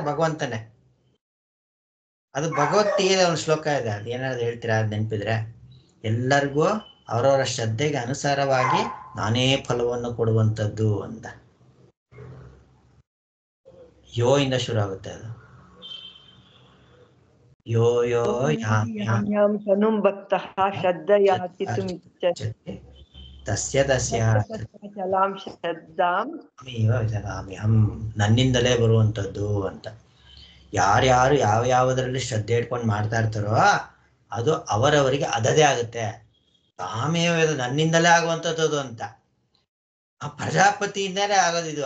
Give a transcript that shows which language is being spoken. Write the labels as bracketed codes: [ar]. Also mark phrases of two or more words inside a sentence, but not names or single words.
[kn] ಭಗವಂತನೇ. ಅದು ಭಗವದ್ಗೀತೆಯ ಒಂದು ಶ್ಲೋಕ ಇದೆ, ಅದು ಏನಾದ್ರು ಹೇಳ್ತೀರಾ? ಅದು ನೆನಪಿದ್ರೆ, ಎಲ್ಲರಿಗೂ ಅವರವರ ಶ್ರದ್ಧೆಗೆ ಅನುಸಾರವಾಗಿ ನಾನೇ ಫಲವನ್ನು ಕೊಡುವಂಥದ್ದು ಅಂತ. ಯೋ ಇಂದ ಶುರು ಆಗುತ್ತೆ ಅದು. [sa] ಯೋ ಯೋ ಯಾಂ ತನುಂ ಭಕ್ತಃ ಶ್ರದ್ಧಯಾಚಿತುಮಿಚ್ಛತಿ ತಸ್ಯ ತಸ್ಯ ಚಲಾಂ ಶ್ರದ್ಧಾಂ [kn] ವಿಜಗಾಮ್ಯಹಂ, ನನ್ನಿಂದಲೇ ಬರುವಂಥದ್ದು ಅಂತ. ಯಾರ್ಯಾರು ಯಾವ ಯಾವುದರಲ್ಲಿ ಶ್ರದ್ಧೆ ಇಟ್ಕೊಂಡು ಮಾಡ್ತಾ ಇರ್ತಾರೋ ಅದು ಅವರವರಿಗೆ ಅದದೇ ಆಗುತ್ತೆ. ತಾಮೇವ ನನ್ನಿಂದಲೇ ಆಗುವಂಥದ್ದು ಅಂತ. ಆ ಪ್ರಜಾಪತಿಯಿಂದಲೇ ಆಗೋದು ಇದು.